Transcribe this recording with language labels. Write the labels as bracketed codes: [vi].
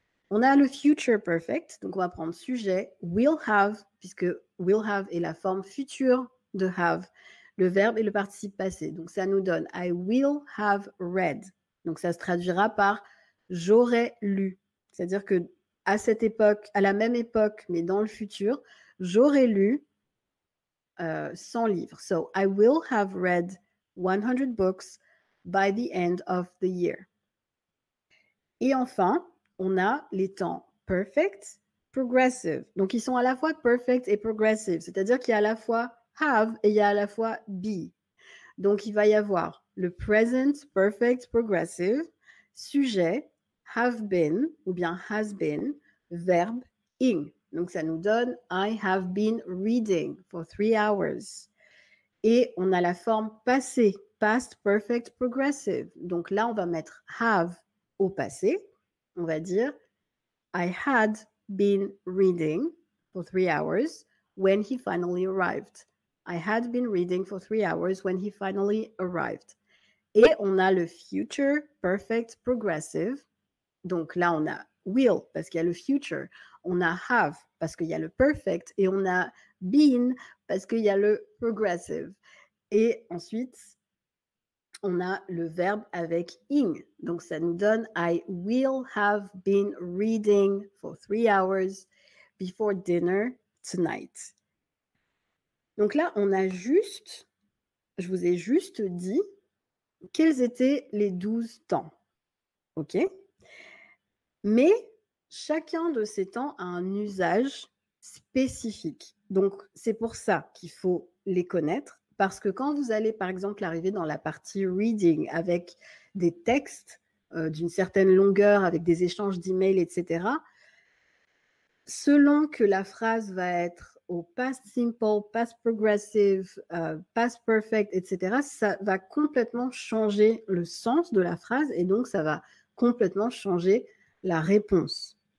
[fr] On a le future perfect, donc on va prendre sujet, will have, puisque will have est la forme future de have, le verbe et le participe passé. Donc ça nous donne [en] I will have read. [fr] Donc ça se traduira par j'aurais lu. C'est-à-dire que à cette époque, à la même époque, mais dans le futur, j'aurais lu 100 livres. [en] So I will have read 100 books by the end of the year. [fr] Et enfin, on a les temps perfect, progressive. Donc, ils sont à la fois perfect et progressive, c'est-à-dire qu'il y a à la fois have et il y a à la fois be. Donc, il va y avoir le present perfect progressive, sujet, have been ou bien has been, verbe, ing. Donc, ça nous donne [en] I have been reading for 3 hours. [fr] Et on a la forme passé, past perfect progressive. Donc là, on va mettre have au passé. On va dire [en] I had been reading for 3 hours when he finally arrived. I had been reading for 3 hours when he finally arrived. [fr] Et on a le future perfect progressive. Donc là, on a will parce qu'il y a le future. On a have parce qu'il y a le perfect. Et on a been parce qu'il y a le progressive. Et ensuite, on a le verbe avec ing. Donc, ça nous donne [en] I will have been reading for 3 hours before dinner tonight. [fr] Donc là, je vous ai juste dit quels étaient les 12 temps. OK? Mais chacun de ces temps a un usage spécifique. Donc, c'est pour ça qu'il faut les connaître. Parce que quand vous allez, par exemple, arriver dans la partie reading avec des textes d'une certaine longueur, avec des échanges d'emails, etc., selon que la phrase va être au past simple, past progressive, past perfect, etc., ça va complètement changer le sens de la phrase et donc ça va complètement changer la réponse.